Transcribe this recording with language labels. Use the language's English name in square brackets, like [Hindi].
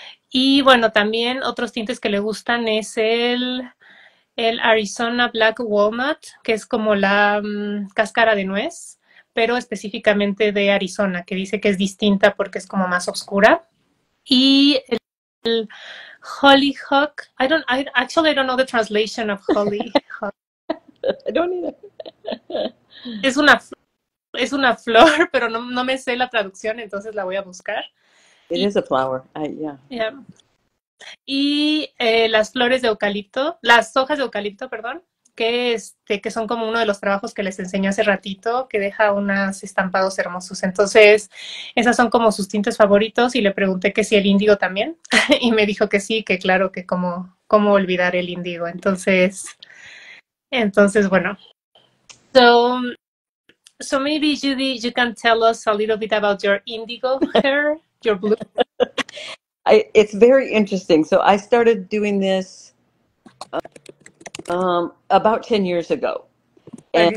[Spanish] Y bueno, también otros tintes que le gustan es el Arizona Black Walnut, que es como la cáscara de nuez, pero específicamente de Arizona, que dice que es distinta porque es como más oscura. Y el Hollyhock. [English] I don't know the translation of hollyhock. I don't either. [Spanish] Es una flor, pero no me sé la traducción, entonces la voy a buscar. [English] It is a flower. Yeah. [Spanish] Y las flores de eucalipto, las hojas de eucalipto, perdón, que son como uno de los trabajos que les enseñé hace ratito, que deja unos estampados hermosos. Entonces, esas son como sus tintes favoritos, y le pregunté que si el índigo también, y me dijo que sí, que claro, que cómo olvidar el índigo. Entonces, bueno. [English] So maybe, Judy, you can tell us a little bit about your indigo hair, your blue. It's very interesting. So I started doing this about 10 years ago. Okay.